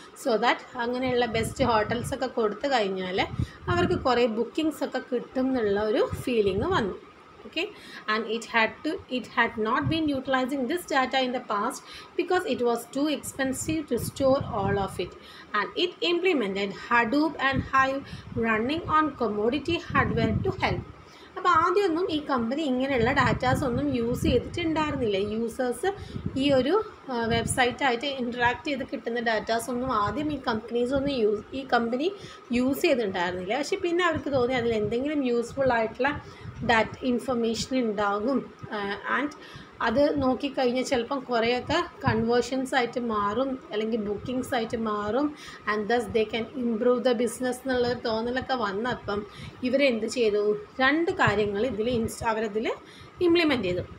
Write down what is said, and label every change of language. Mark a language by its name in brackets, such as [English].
[Malayalam] So that അങ്ങനെയുള്ള best ഹോട്ടൽസൊക്കെ കൊടുത്തു കഴിഞ്ഞാൽ അവർക്ക് കുറേ ബുക്കിങ്സ് ഒക്കെ കിട്ടും എന്നുള്ള ഒരു ഫീലിംഗ് വന്നു. [English] Okay, and it had not been utilizing this data in the past because it was too expensive to store all of it, and it implemented Hadoop and Hive running on commodity hardware to help. [Malayalam] അപ്പോൾ ആദ്യമൊന്നും ഈ company ഇങ്ങനെയുള്ള datas ഒന്നും use ചെയ്തിട്ടുണ്ടായിരുന്നില്ല. Users ഈ ഒരു വെബ്സൈറ്റായിട്ട് interact ചെയ്ത് കിട്ടുന്ന datas ഒന്നും ആദ്യം ഈ കമ്പനി യൂസ് ചെയ്തിട്ടുണ്ടായിരുന്നില്ല. പക്ഷെ പിന്നെ അവർക്ക് തോന്നി അതിൽ എന്തെങ്കിലും യൂസ്ഫുൾ ആയിട്ടുള്ള ഇൻഫർമേഷൻ ഉണ്ടാകും, ആൻഡ് അത് നോക്കിക്കഴിഞ്ഞാൽ ചിലപ്പം കുറേയൊക്കെ കൺവേർഷൻസ് ആയിട്ട് മാറും അല്ലെങ്കിൽ ബുക്കിങ്സ് ആയിട്ട് മാറും, [English] and thus they can improve the business [Malayalam] എന്നുള്ളൊരു തോന്നലൊക്കെ വന്നപ്പം ഇവരെന്ത് ചെയ്തു, 2 കാര്യങ്ങൾ അവരതിൽ ഇംപ്ലിമെൻറ്റ് ചെയ്തു.